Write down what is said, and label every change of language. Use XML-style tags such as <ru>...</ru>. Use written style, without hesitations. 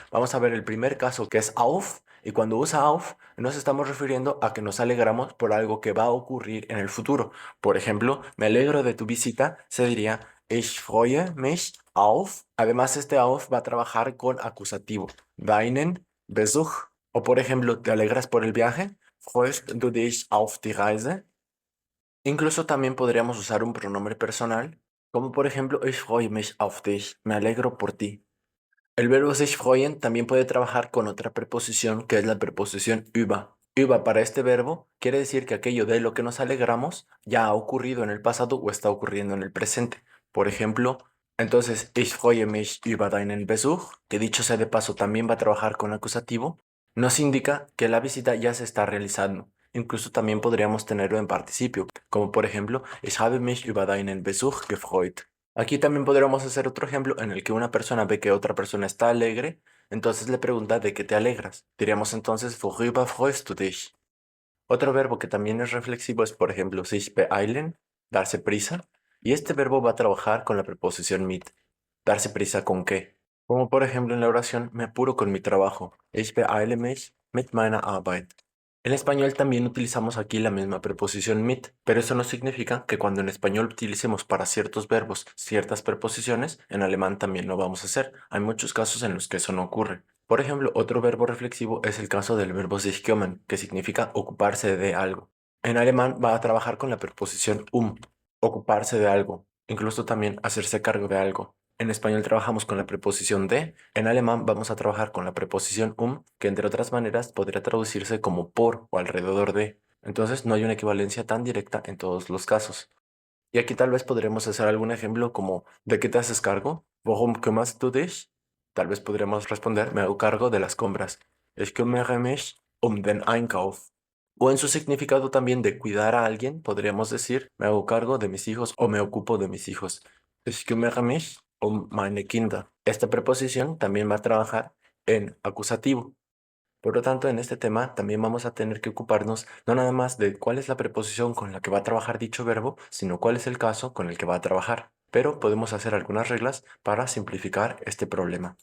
<es>Vamos a ver el primer caso que es auf y cuando usa auf nos estamos refiriendo a que nos alegramos por algo que va a ocurrir en el futuro. Por ejemplo, me alegro de tu visita, se diría</es> <de>Ich freue mich auf.</de> <es>Además, este auf va a trabajar con acusativo.</es> <de>Deinen Besuch.</de> <es>O por ejemplo, ¿te alegras por el viaje?</es> <de>Freust du dich auf die Reise?</de> <es>Incluso también podríamos usar un pronombre personal, como por ejemplo</es> <de>Ich freue mich auf dich.</de> <es>Me alegro por ti. El verbo sich freuen también puede trabajar con otra preposición que es la preposición über. Über para este verbo quiere decir que aquello de lo que nos alegramos ya ha ocurrido en el pasado o está ocurriendo en el presente. Por ejemplo, entonces</es> <de>ich freue mich über deinen Besuch,</de> <es>que dicho sea de paso también va a trabajar con acusativo, nos indica que la visita ya se está realizando. Incluso también podríamos tenerlo en participio, como por ejemplo,</es> <de>ich habe mich über deinen Besuch gefreut.</de> <es>Aquí también podríamos hacer otro ejemplo en el que una persona ve que otra persona está alegre, entonces le pregunta de qué te alegras. Diríamos entonces,</es> <de>worüber freust du dich?</de> <es>Otro verbo que también es reflexivo es, por ejemplo, sich beeilen, darse prisa, y este verbo va a trabajar con la preposición mit. ¿Darse prisa con qué? Como por ejemplo en la oración, me apuro con mi trabajo.</es> <de>Ich beeile mich mit meiner Arbeit.</de> <es>En español también utilizamos aquí la misma preposición mit, pero eso no significa que cuando en español utilicemos para ciertos verbos ciertas preposiciones, en alemán también lo vamos a hacer. Hay muchos casos en los que eso no ocurre. Por ejemplo, otro verbo reflexivo es el caso del verbo sich kümmern, que significa ocuparse de algo. En alemán va a trabajar con la preposición ocuparse de algo, incluso también hacerse cargo de algo. En español trabajamos con la preposición de, en alemán vamos a trabajar con la preposición que entre otras maneras podría traducirse como por o alrededor de. Entonces no hay una equivalencia tan directa en todos los casos. Y aquí tal vez podremos hacer algún ejemplo como ¿de qué te haces cargo?</es> <de>Warum kümmerst du dich?</de> <es>Tal vez podremos responder me hago cargo de las compras.</es> <de>Ich kümmere mich um den Einkauf.</de> <es>O en su significado también de cuidar a alguien, podríamos decir me hago cargo de mis hijos o me ocupo de mis hijos.</es> <de>Ich kümmere mich um meine Kinder.</de> <es>Esta preposición también va a trabajar en acusativo. Por lo tanto, en este tema también vamos a tener que ocuparnos no nada más de cuál es la preposición con la que va a trabajar dicho verbo, sino cuál es el caso con el que va a trabajar. Pero podemos hacer algunas reglas para simplificar este problema.</es>